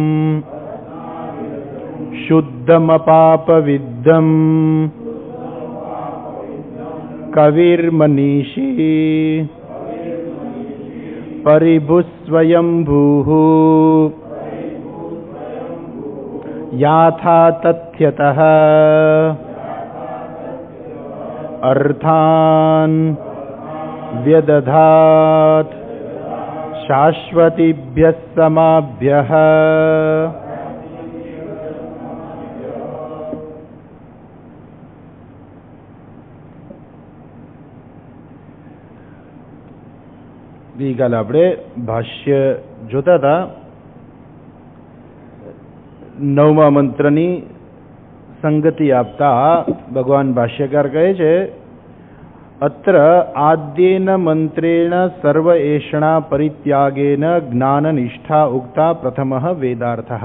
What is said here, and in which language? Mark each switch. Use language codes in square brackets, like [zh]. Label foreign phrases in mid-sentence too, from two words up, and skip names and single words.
[sa] शुद्धमपापविद्धम् कविर्मनीषी परिभुस्वयंभूः याथा तथ्यतः अर्थान् व्यदधात् शाश्वतीभ्यः समाभ्यः। [gu] ગઈકાલે આપણે ભાષ્ય જોતા હતા. 9મા મંત્રની સંગતિ આપતા ભગવાન ભાષ્યકાર કહે છે, [sa] અત્ર આદ્યેન મંત્રેણ સર્વ એષણા પરિત્યાગેન જ્ઞાન નિષ્ઠા ઉક્તા પ્રથમઃ વેદાર્થઃ.